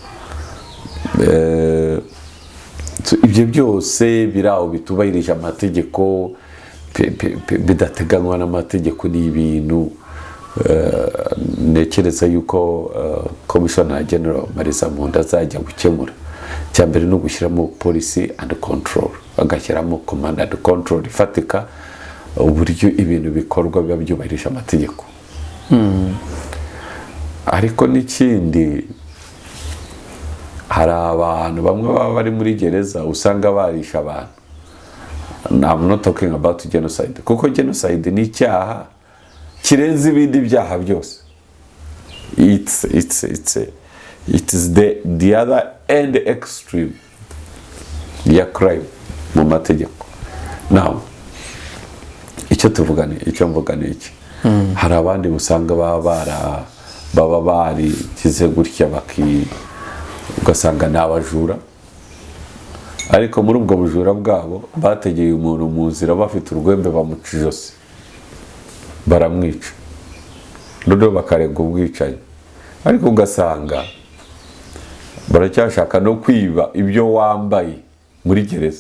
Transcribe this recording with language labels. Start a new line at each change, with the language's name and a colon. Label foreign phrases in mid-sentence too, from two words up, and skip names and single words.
Kinyarwanda: Ibyo byose biraho bitubahirije amategeko, bidateganywa n'amategeko. Ni ibintu nekereza yuko Commissioner General Marisa Munda azajya gukemura. Cyambere no gushyiramo
English: policy and control,
Kinyarwanda: agashyiramo
English: command and control
Kinyarwanda: ifatika, uburyo ibintu bikorwa biba byubahirije amategeko. Ariko n'ikindi, hari abantu bamwe baba bari muri gereza usanga barisha abantu.
English: I'm not talking about genocide,
Kinyarwanda: kuko genocide ni icyaha kirenze ibindi byaha byose.
English: It is the other end extreme
Kinyarwanda: ya crime mu mategeko. Now icyo mvuga ni iki, hari abandi usanga baba barigize gutya ugasanga ni abajura, ariko muri ubwo bujura bwabo bategeye umuntu mu nzira bafite urwembe bamuca ijosi baramwica, noneho bakarega ubwicanyi, ariko ugasanga baracyashaka no kwiba ibyo wambaye muri gereza.